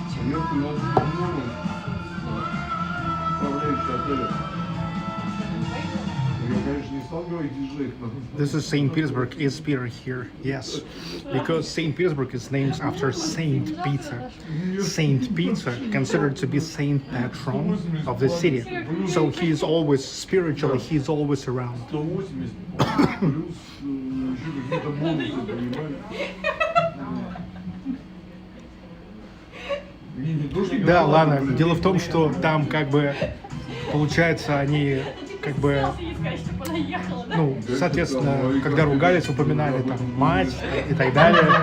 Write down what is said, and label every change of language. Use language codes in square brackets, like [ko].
[ru] Я привез управляющий отеля. Я, конечно, не [en] This is St. Petersburg. Is Peter here? Yes, because St. Petersburg is named after Saint Peter. Saint Peter, considered to be Saint Patron of the city. So he is always spiritually. He is always around. [ru] 180 плюс еще какие-то бонусы, понимаешь? Не то, что Да, ладно. Дело в том, что там как бы получается они как бы, ну, соответственно, когда ругались, упоминали там мать и так далее.